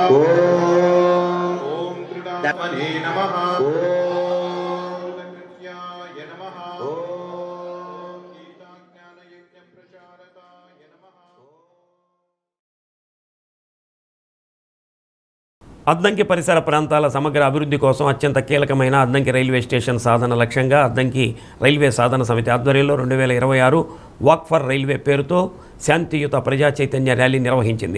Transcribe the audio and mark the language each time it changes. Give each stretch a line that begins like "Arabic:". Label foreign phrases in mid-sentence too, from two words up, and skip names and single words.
Sanskrit: ओम त्रिदामने नमः ओम कृत्याय नमः ओम गीताज्ञान यज्ञ प्रचारकाय नमः।
Telugu: అద్దంకి పరిసర ప్రాంతాల సమగ్ర అభివృద్ధి కోసం అత్యంత కీలకమైన అద్దంకి రైల్వే స్టేషన్ సాధన లక్ష్యంగా అద్దంకి రైల్వే సాధన సమితి ఆధ్వర్యంలో 2026 వాక్ ఫర్ రైల్వే పేరుతో శాంతియుత ప్రజా చైతన్య ర్యాలీ నిర్వహించింది.